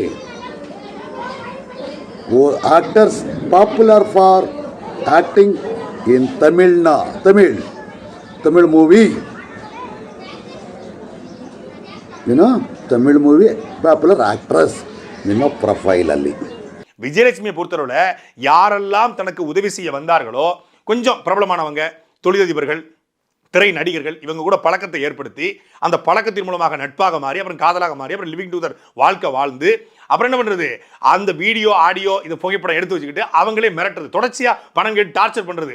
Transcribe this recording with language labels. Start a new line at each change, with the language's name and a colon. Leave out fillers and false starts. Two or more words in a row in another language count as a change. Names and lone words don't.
English: Actors popular for acting in Tamil movie. ಏನು Tamil movie popular actress
Kannada: ನಿಮ್ಮ ಪ್ರೊಫೈಲಲ್ಲಿ.
Tamil: விஜயலட்சுமியை பொறுத்தவரை யாரெல்லாம் தனக்கு உதவி செய்ய வந்தார்களோ, கொஞ்சம் பிரபலமானவங்க, தொழிலதிபர்கள், திரை நடிகர்கள், இவங்க கூட பழக்கத்தை ஏற்படுத்தி அந்த பழக்கத்தின் மூலமாக நட்பாக மாறி அப்புறம் காதலாக மாறி அப்புறம்
English: living together
Tamil: வாழ்க்கை வாழ்ந்து அப்புறம் என்ன பண்ணுறது, அந்த வீடியோ ஆடியோ இந்த புகைப்படம் எடுத்து வச்சுக்கிட்டு அவங்களே மிரட்டுறது, தொடர்ச்சியாக பணம் கேட்டு டார்ச்சர் பண்ணுறது.